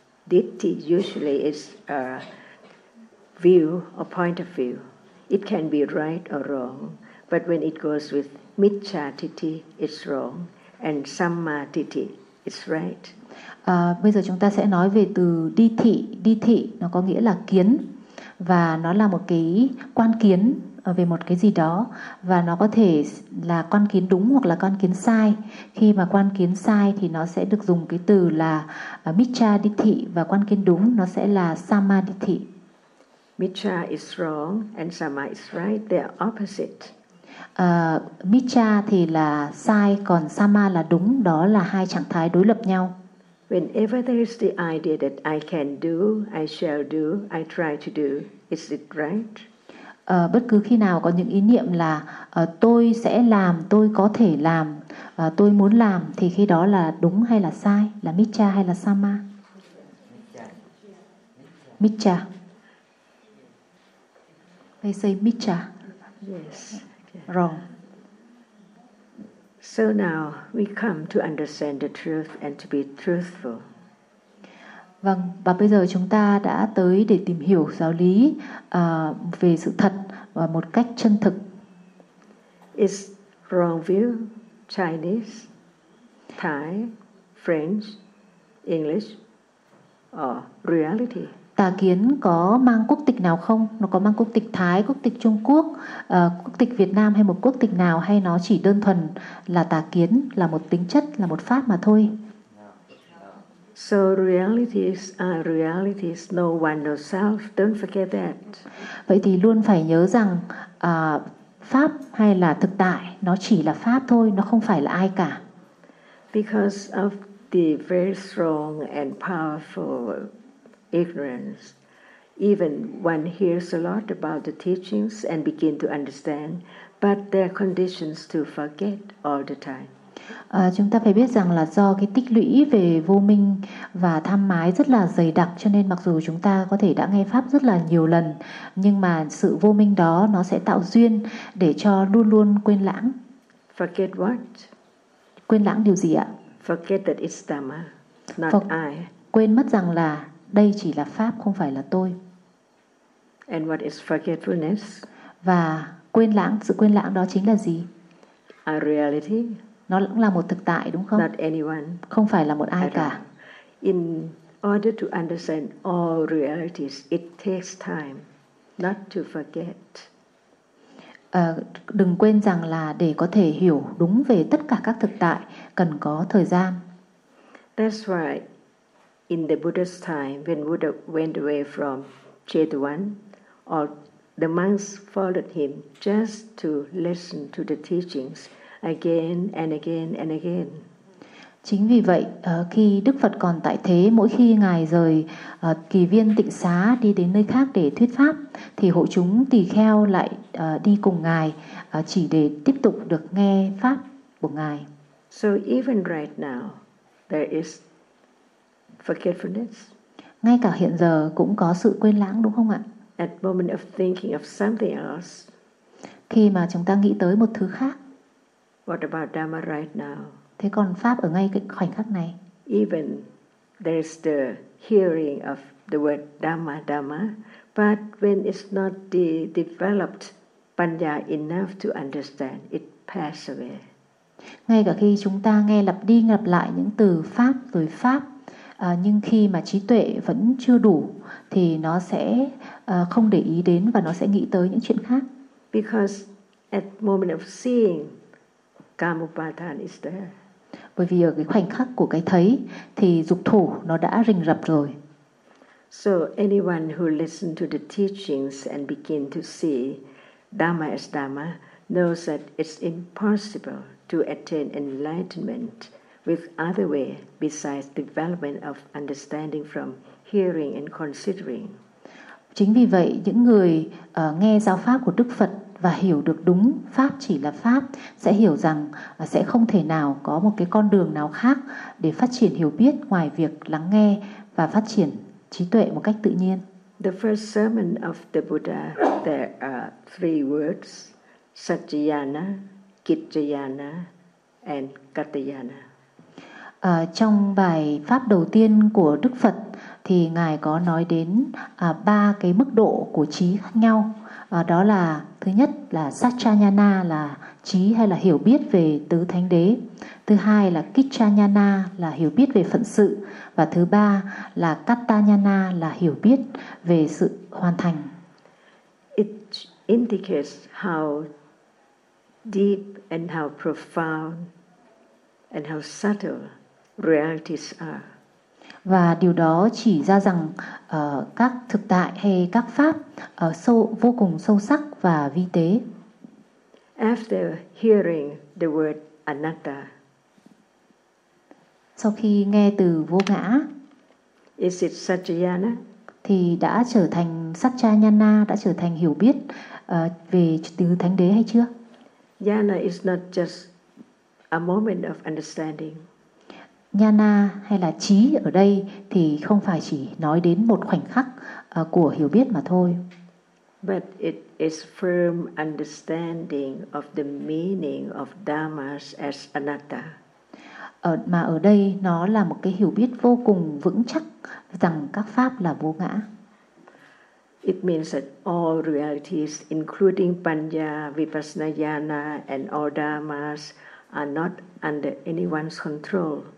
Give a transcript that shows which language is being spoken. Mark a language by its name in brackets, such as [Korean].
[English] Ditti usually is a view or point of view. It can be right or wrong, but when it goes with Miccha Ditti, it's wrong, and Samma Ditti, it's right. [Vietnamese] Bây giờ chúng ta sẽ nói về từ đi thị. Đi thị nó có nghĩa là kiến, và nó là một cái quan kiến về một cái gì đó, và nó có thể là quan kiến đúng hoặc là quan kiến sai. Khi mà quan kiến sai thì nó sẽ được dùng cái từ là Miccha đi thị, và quan kiến đúng nó sẽ là Samma đi thị. [English] Miccha is wrong and Samma is right. They are opposite. [Vietnamese] Miccha thì là sai, còn Samma là đúng. Đó là hai trạng thái đối lập nhau. [English] Whenever there is the idea that I can do, I shall do, I try to do, is it right? [Vietnamese] Bất cứ khi nào có những ý niệm là tôi sẽ làm, tôi có thể làm, tôi muốn làm, thì khi đó là đúng hay là sai, là Miccha hay là Samma? [English] Miccha. They say Miccha. Yes. Okay. Wrong. So now we come to understand the truth and to be truthful. [Vietnamese] Vâng, và bây giờ chúng ta đã tới để tìm hiểu giáo lý về sự thật và một cách chân thực. [English] Is wrong view Chinese, Thai, French, English or reality? [Vietnamese] Tà kiến có mang quốc tịch nào không? Nó có mang quốc tịch Thái, quốc tịch Trung Quốc, quốc tịch Việt Nam hay một quốc tịch nào, hay nó chỉ đơn thuần là tà kiến, là một tính chất, là một pháp mà thôi? [English] So realities are realities, no one, no self. Don't forget that. [Vietnamese] Vậy thì luôn phải nhớ rằng pháp hay là thực tại, nó chỉ là pháp thôi, nó không phải là ai cả. [English] Because of the very strong and powerful ignorance, even one hears a lot about the teachings and begin to understand, But there are conditions to forget all the time. [Vietnamese] Chúng ta phải biết rằng là do cái tích lũy về vô minh và tham mái rất là dày đặc, cho nên mặc dù chúng ta có thể đã nghe pháp rất là nhiều lần, nhưng mà sự vô minh đó nó sẽ tạo duyên để cho luôn luôn quên lãng. [English] Forget what? [Vietnamese] Quên lãng điều gì ạ? [English] Forget that it's Dhamma, not I. [Vietnamese] Quên mất rằng là đây chỉ là pháp, không phải là tôi. [English] And what is forgetfulness? [Vietnamese] Và quên lãng, sự quên lãng đó chính là gì? [English] A reality. [Vietnamese] Nó cũng là một thực tại, đúng không? [English] Not anyone. [Vietnamese] Không phải là một ai cả. [English] In order to understand all realities, it takes time not to forget. [Vietnamese] Đừng quên rằng là để có thể hiểu đúng về tất cả các thực tại cần có thời gian. [English] That's why in the Buddha's time, when Buddha went away from Jetavan, all the monks followed him just to listen to the teachings again and again and again. [Vietnamese] Chính vì vậy, khi Đức Phật còn tại thế, mỗi khi ngài rời kỳ viên Tịnh Xá đi đến nơi khác để thuyết pháp, thì hộ chúng tỳ kheo lại đi cùng ngài chỉ để tiếp tục được nghe pháp của ngài. [English] So even right now, there is forgetfulness. [Vietnamese] Ngay cả hiện giờ cũng có sự quên lãng, đúng không ạ? [English] At moment of thinking of something else. [Vietnamese] Khi mà chúng ta nghĩ tới một thứ khác. [English] What about Dhamma right now? [Vietnamese] Thế còn pháp ở ngay cái khoảnh khắc này. [English] Even there's the hearing of the word Dhamma, Dhamma, but when it's not developed panya enough to understand, it passes away. [Vietnamese] Ngay cả khi chúng ta nghe lặp đi lặp lại những từ pháp rồi pháp, nhưng khi mà trí tuệ vẫn chưa đủ thì nó sẽ không để ý đến và nó sẽ nghĩ tới những chuyện khác. [English] Because at moment of seeing, kama upadan is there. [Vietnamese] Bởi vì ở cái khoảnh khắc của cái thấy thì dục thủ nó đã rình rập rồi. [English] So anyone who listen to the teachings and begin to see Dhamma as Dhamma knows that it's impossible to attain enlightenment with other way besides development of understanding from hearing and considering. [Vietnamese] Chính vì vậy, những người nghe giáo pháp của Đức Phật và hiểu được đúng pháp chỉ là pháp sẽ hiểu rằng sẽ không thể nào có một cái con đường nào khác để phát triển hiểu biết ngoài việc lắng nghe và phát triển trí tuệ một cách tự nhiên. [English] The first sermon of the Buddha, there are three words: Satyayana, Kittayana and Katayana. [Vietnamese] Trong bài pháp đầu tiên của Đức Phật thì ngài có nói đến ba cái mức độ của trí khác nhau. Đó là thứ nhất là Satchayana, là trí hay là hiểu biết về tứ thánh đế. Thứ hai là Kichayana, là hiểu biết về phận sự. Và thứ ba là Katayana, là hiểu biết về sự hoàn thành. [English] It indicates how deep and how profound and how subtle realities are. [Vietnamese] Và điều đó chỉ ra rằng các thực tại hay các pháp sâu, vô cùng sâu sắc và vi tế. [English] After hearing the word anatta, [Vietnamese] sau khi nghe từ vô ngã, [English] is it satyayana? [Vietnamese] Thì đã trở thành satyayana, đã trở thành hiểu biết về tứ thánh đế hay chưa? [English] Jnana is not just a moment of understanding. [Vietnamese] Jnana hay là trí ở đây thì không phải chỉ nói đến một khoảnh khắc của hiểu biết mà thôi. [English] But it is firm understanding of the meaning of dhammas as anatta. [Vietnamese] Mà ở đây nó là một cái hiểu biết vô cùng vững chắc rằng các pháp là vô ngã. [English] It means that all realities including panya, vipassana, jnana and all dhammas are not under anyone's control.